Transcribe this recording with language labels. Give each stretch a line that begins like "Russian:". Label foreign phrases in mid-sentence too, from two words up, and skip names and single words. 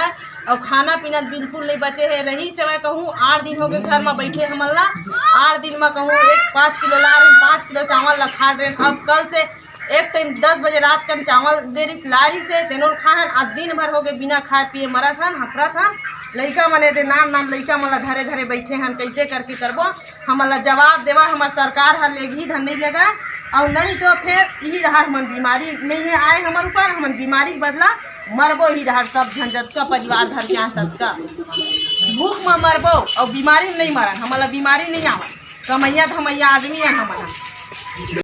Chhattisgarhi: और खाना पीना बिल्कुल नहीं बचे है। रही सेवा कहूँ 8 दिन हो गए घर में बैठे हमन ला, 8 दिन में कहूँ 5 किलो ला रहे, 5 किलो चावल ला खा रहे। अब कल से एक टाइम 10 बजे रात का चावल दे रही लारी से तेनोर खाहन, आज दिन भर हो गए बिना खाए पिए मरत हन, हफरत हन। लइका मने दे नान लइका मला धरे बैठे हन, कैसे करके करबो। हमन ला जवाब देवा हमार सरकार हर लेगी धन नहीं लगा, और नहीं तो फिर यही रहा हमन बीमारी नहीं है आए हमारे ऊपर, हमन बीमारी बदला मरबो ही रहा। सब झंझट का परिवार धर के यहाँ तक का भूख में मरबो और बीमारी में नहीं मरन। हमारा बीमारी नहीं आवन, कमैया धमैया आदमी है हमारा।